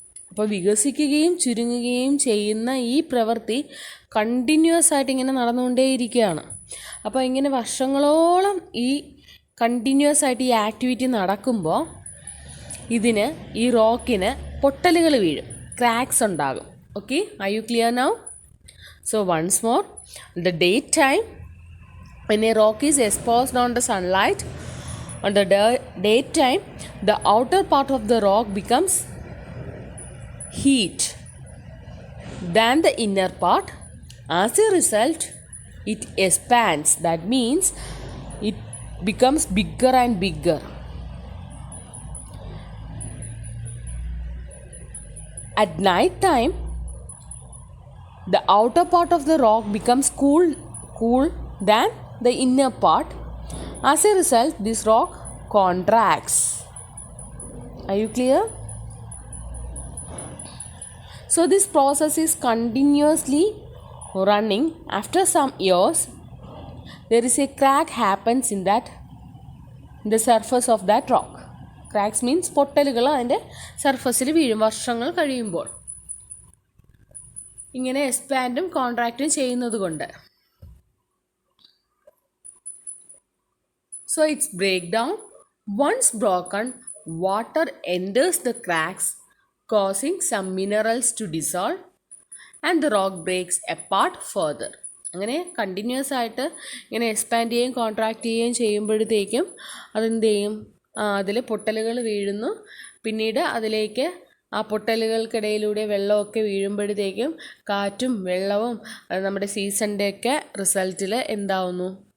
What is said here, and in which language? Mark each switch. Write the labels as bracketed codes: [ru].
[ml] അപ്പോൾ വികസിക്കുകയും ചുരുങ്ങുകയും ചെയ്യുന്ന ഈ പ്രവൃത്തി കണ്ടിന്യൂസ് ആയിട്ട് ഇങ്ങനെ നടന്നുകൊണ്ടേയിരിക്കുകയാണ്. അപ്പോൾ ഇങ്ങനെ വർഷങ്ങളോളം ഈ കണ്ടിന്യൂസ് ആയിട്ട് ഈ ആക്ടിവിറ്റി നടക്കുമ്പോൾ ഈ റോക്കിന് പൊട്ടലുകൾ വീഴും, ക്രാക്സ് ഉണ്ടാകും. [en] Okay, are you clear now? So once more, the daytime, when a rock is exposed on the sunlight, on the daytime, the outer part of the rock becomes heat than the inner part. As a result, it expands. That means it becomes bigger and bigger. At night time, the outer part of the rock becomes cool than the inner part. As a result, this rock contracts. Are you clear? So this process is continuously running. After some years, there is a crack happens in the surface of that rock. Cracks means [ml] പൊട്ടലുകൾ അതിൻ്റെ സർഫസിൽ വീഴും വർഷങ്ങൾ കഴിയുമ്പോൾ, ഇങ്ങനെ എക്സ്പാൻഡും കോൺട്രാക്റ്റും ചെയ്യുന്നത് കൊണ്ട്. [en] So its breakdown, once broken, water enters the cracks, causing some minerals to dissolve and the rock breaks apart further. [ml] അങ്ങനെ continuous ആയിട്ട് ഇങ്ങനെ എക്സ്പാൻഡ് ചെയ്യുകയും കോൺട്രാക്റ്റ് ചെയ്യുകയും ചെയ്യുമ്പോഴത്തേക്കും അതെന്ത് ചെയ്യും? അതിൽ പൊട്ടലുകൾ വീഴുന്നു. പിന്നീട് അതിലേക്ക് ആ പൊട്ടലുകൾക്കിടയിലൂടെ വെള്ളമൊക്കെ വീഴുമ്പോഴത്തേക്കും കാറ്റും വെള്ളവും നമ്മുടെ സീസണിൻ്റെയൊക്കെ റിസൾട്ടിൽ എന്താവുന്നു?